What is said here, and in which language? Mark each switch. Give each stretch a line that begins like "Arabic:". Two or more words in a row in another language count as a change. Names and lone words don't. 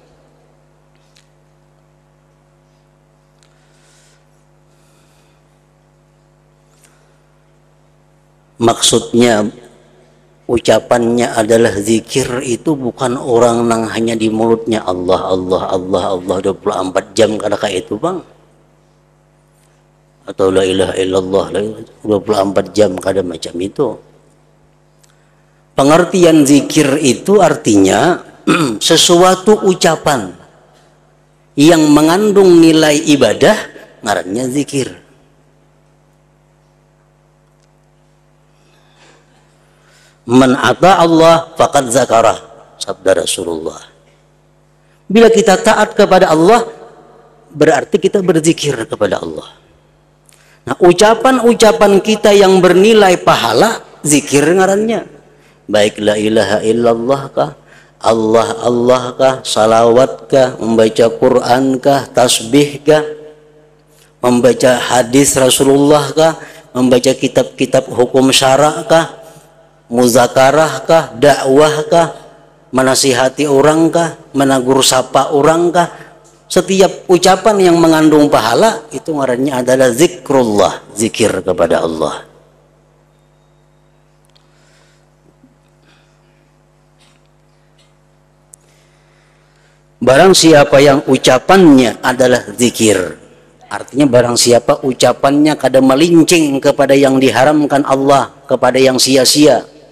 Indonesian: Maksudnya ucapannya adalah zikir itu bukan orang nang hanya di mulutnya
Arabic: Allah Allah Allah Allah
Indonesian: 24 jam
Banjar: kada kayak itu bang,
Indonesian: atau
Arabic: la ilaha illallah
Indonesian: 24 jam
Banjar: kada macam itu.
Indonesian: Pengertian zikir itu artinya sesuatu ucapan yang mengandung nilai ibadah, ngarannya zikir.
Arabic: Man ata Allah faqad zakarah,
Indonesian: sabda Rasulullah. Bila kita taat kepada Allah, berarti kita berzikir kepada Allah. Nah, ucapan-ucapan kita yang bernilai pahala, zikir ngarannya. Baik
Arabic: la ilaha illallah
Indonesian: kah, Allah Allah kah, salawat kah, membaca Quran kah, tasbih kah, membaca hadis Rasulullah kah, membaca kitab-kitab hukum syara kah, muzakarah kah, dakwah kah, menasihati orang kah, menegur sapa orang kah, setiap ucapan yang mengandung pahala itu ngarannya adalah zikrullah, zikir kepada Allah. Barang siapa yang ucapannya adalah zikir, artinya barang siapa ucapannya kada melincing kepada yang diharamkan Allah, kepada yang sia-sia,